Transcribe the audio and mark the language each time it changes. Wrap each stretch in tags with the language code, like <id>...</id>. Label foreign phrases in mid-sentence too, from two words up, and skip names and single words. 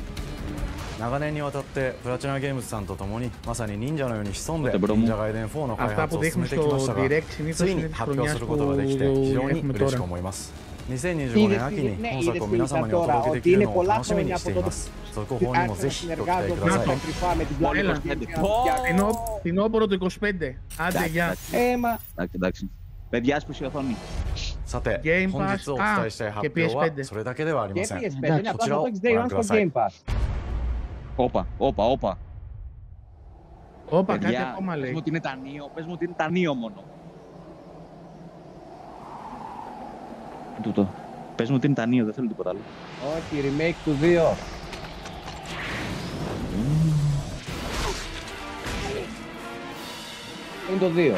<ja>長年にわたってプラチナゲームズさんと共にまさに忍者のように潜んで忍者ガイデン4の開発を進めてきましたが、ついに発表することができて非常に嬉しく思います。2025年秋に本作を皆様にお届けできるのを楽しみにしています。続報にもぜひご期待ください。</ja> <el>Φθινόπωρο του 25. Άντε, γεια. Εντάξει. Παιδιά, άσπρη η οθόνη.</el> <ja>さて、本日お伝えしたい発表はそれだけではありません。こちらをご覧ください。</ja> <el>Όπα. Όπα, κάτι ακόμα λέει. Πες μου ότι είναι τανείο, πες μου ότι είναι τανείο μόνο. Τούτο. Πες μου ότι είναι τανείο, δεν θέλω τίποτα άλλο. Όχι, remake του 2. Είναι το 2.</el>